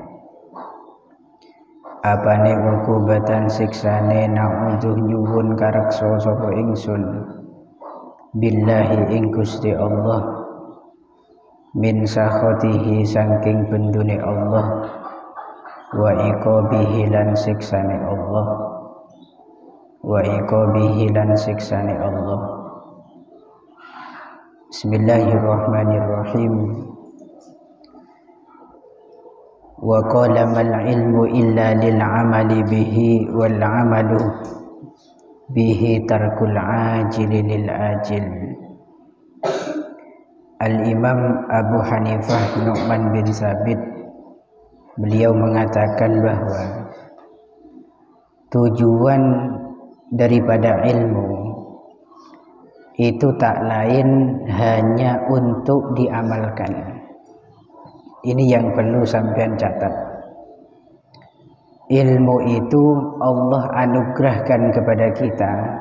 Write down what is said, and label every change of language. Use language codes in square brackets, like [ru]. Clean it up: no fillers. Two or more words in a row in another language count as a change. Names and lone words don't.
[jv] Apane ukubatan siksane na'udzuh nyuwun kareksa sapa ingsun billahi ing Gusti Allah [ar] من سخطه [jv] saking bendune Allah [ar] وعقابه [jv] lan siksane Allah [ar] وعقابه [jv] lan siksane Allah. [ar] بسم الله الرحمن الرحيم. وقال ما العلم إلا للعمل به والعمل به ترك العاجل للآجل. [id] Al-Imam Abu Hanifah Nu'man bin Sabit beliau mengatakan bahwa tujuan daripada ilmu itu tak lain hanya untuk diamalkan. Ini yang perlu sampean catat. Ilmu itu Allah anugerahkan kepada kita.